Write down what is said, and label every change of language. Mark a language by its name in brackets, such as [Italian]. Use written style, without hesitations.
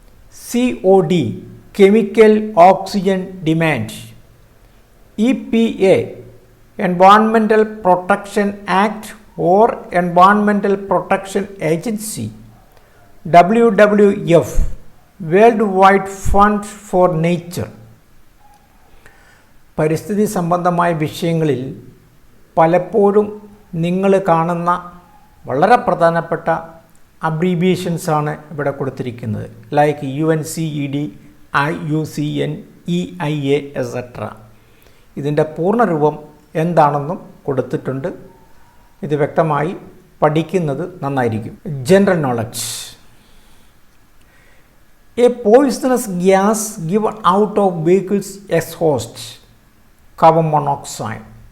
[English] COD, Chemical Oxygen Demand. EPA, Environmental Protection Act or Environmental Protection Agency. WWF, Worldwide Fund for Nature. [Malayalam] പരിസ്ഥിതി സംബന്ധമായ വിഷയങ്ങളിൽ പലപ്പോഴും നിങ്ങൾ കാണുന്ന വളരെ പ്രധാനപ്പെട്ട അബ്രീവിയേഷൻസാണ് ഇവിടെ കൊടുത്തിരിക്കുന്നത്. [English] Like UNCED, IUCN, EIA et cetera. [Malayalam] ഇതിൻ്റെ പൂർണ്ണരൂപം എന്താണെന്നും കൊടുത്തിട്ടുണ്ട്. ഇത് വ്യക്തമായി പഠിക്കുന്നത് നന്നായിരിക്കും. General knowledge. [English] A poisonous gas given out of vehicles exhaust, carbon monoxide.